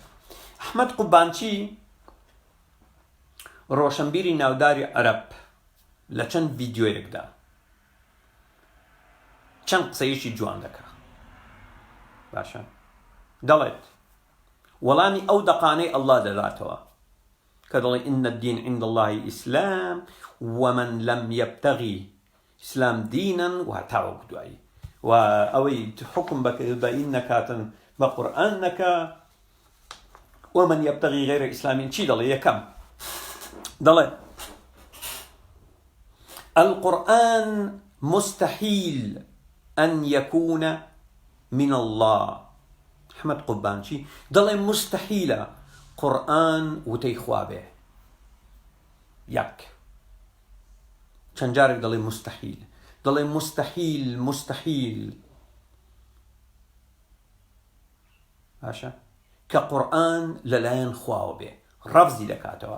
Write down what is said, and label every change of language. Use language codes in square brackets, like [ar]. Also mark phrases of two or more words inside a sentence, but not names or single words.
[ckb] ئەحمەد قوبانچی ڕۆشنبیری ناوداری عەرەب لە چەند ڤیدیۆیەکدا چەند قسەیەکی جوان دەکا. باشە دەڵێت وەڵامی ئەو دەقانەی ئەڵڵا دەداتەوە کە دەڵێ [ar] إن الدين عند الله إسلام ومن لم يبتغي إسلام دينا [ckb] وهتاوەک دوایی و ئەوەی حکم بە ئین نەکاتن بە قورئان نەکا [ar] ومن يبتغي غير إسلام [ckb] چی دەڵێ؟ یەکەم دەڵێ [ar] القرآن مستحيل أن يكون من الله. [ckb] ئەحمەد قوبانچی دەڵێ مستحیلە قورئان وتەی خوا بێ. یەک چەند جارێک دەڵێ مستەحیل، دەڵێ مستەحیل مستەحیل، باشە کە قورئان لەلایەن خواوە بێ، ڕەفزی دەکاتەوە.